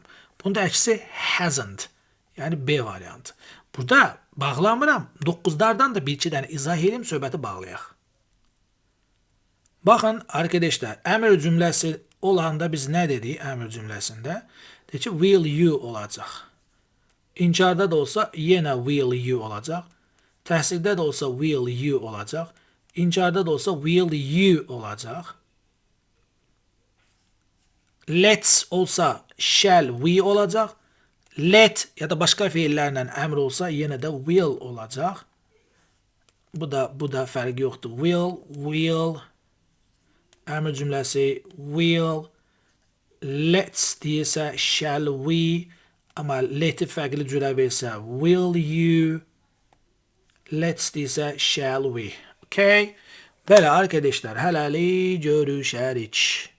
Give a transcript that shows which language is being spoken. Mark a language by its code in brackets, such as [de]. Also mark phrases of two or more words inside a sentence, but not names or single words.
[az] Bunun da əksi hasn't. Yəni B variantı. Burada bağlamıram. 9'lardan da bir-iki dənə izah edeyim, söhbəti bağlayaq. Baxın arkadaşlar, əmr cümləsi olanda biz nə dedik əmr cümləsində? Deyək ki, [en] will you [az] olacaq. İnkarda da olsa yenə [en] will you [az] olacaq. Təhsildə də olsa [en] will you [az] olacaq. İnkarda da olsa [en] will you [az] olacaq. Let's olsa [en] shall we [az] olacaq. Let ya da başqa fiillərlə əmr olsa yenə də will olacaq. Bu da fərqi yoxdur. Will. Əmr cümləsi will. Let's deyirsə [en] shall we. [az] Amma let'i fərqli cürə versə [en] will you. [az] Let's deyirsə [en] shall we. Okay. [az] Belə arkadaşlar, hələlik görüşərik.